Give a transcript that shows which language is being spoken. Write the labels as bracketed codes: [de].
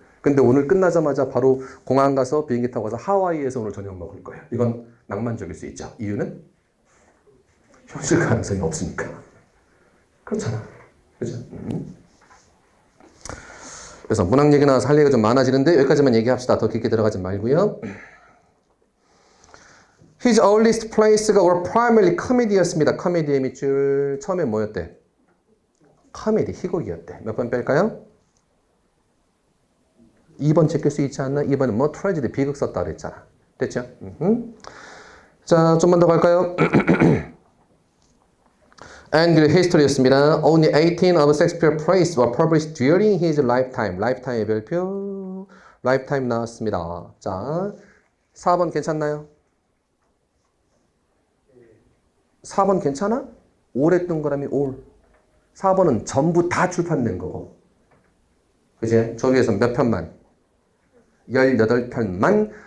[ko] 근데 오늘 끝나자마자 바로 공항 가서 비행기 타고 가서 하와이에서 오늘 저녁 먹을 거예요. 이건 낭만적일 수 있죠. 이유는 현실 가능성이 없으니까. 그렇잖아. 그죠? 그래서 문학 얘기나 할 얘기가 좀 많아지는데 여기까지만 얘기합시다. 더 깊게 들어가지 말고요. [en] His earliest plays가 were primarily comedy였습니다. [ko] comedy의 밑줄 처음에 뭐였대? 코미디, 희곡이었대. 몇 번 뺄까요? 2번 제낄 수 있지 않나? 2번은 뭐 트래지디 비극 썼다 그랬잖아. 됐죠? 자, 좀만 더 갈까요? [en] Angry History였습니다. Only 18 of Shakespeare plays were published during his lifetime. [ko] lifetime의 별표. lifetime 나왔습니다. 자, 4번 괜찮나요? 4번 괜찮아? 오래 뜬 거라면 올. 4번은 전부 다 출판된 거고. 그지? 저기에서 몇 편만? 18편만